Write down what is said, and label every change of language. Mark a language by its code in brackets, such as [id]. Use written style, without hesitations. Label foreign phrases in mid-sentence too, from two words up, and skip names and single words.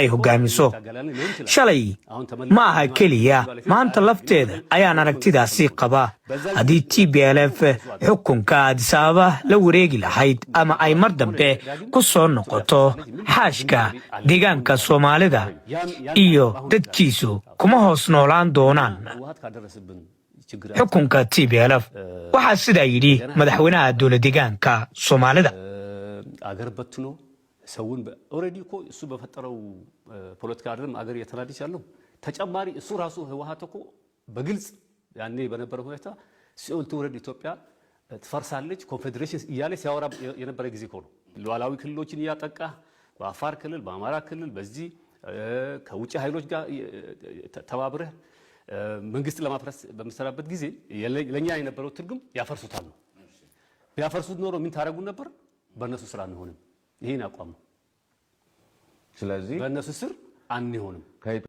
[so] hogaamiso shalay ma aha keliya maanta lafteeda ayaan aragtidaasi qaba haddii TPLF xukunka Addis Ababa la wareegi lahayd ama ay mar dambe ku soo noqoto xaashka deegaanka Soomaalida iyo dadkiisu kuma hoos noolaan doonaan xukunka TPLF waxa sida yiri madaxweynaha dowladda deegaanka Soomaalida [am] አገር በትኖ ሰውን ኦሬዲ እኮ እሱ በፈጠረው ፖለቲካ አይደለም አገር የተናደች ያለው ተጨማሪ እሱ ራሱ ህወሓት እኮ በግልጽ ያኔ በነበረው ሁኔታ ሲኦል ትውረድ ኢትዮጵያ ትፈርሳለች ኮንፌዴሬሽን እያለ ሲያወራ የነበረ ጊዜ እኮ ነው ሉዓላዊ ክልሎችን ያጠቃ በአፋር ክልል በአማራ ክልል በዚህ ከውጭ ኃይሎች ጋር ተባብረ መንግስት ለማፍረስ በመሰራበት ጊዜ ለኛ የነበረው ትርጉም ያፈርሱታል ነው ቢያፈርሱት ኖሮ ምን ታረጉ ነበር በእነሱ ስራ አንሆንም ይሄን አቋም ነው ስለዚህ በእነሱ ስር አንሆንም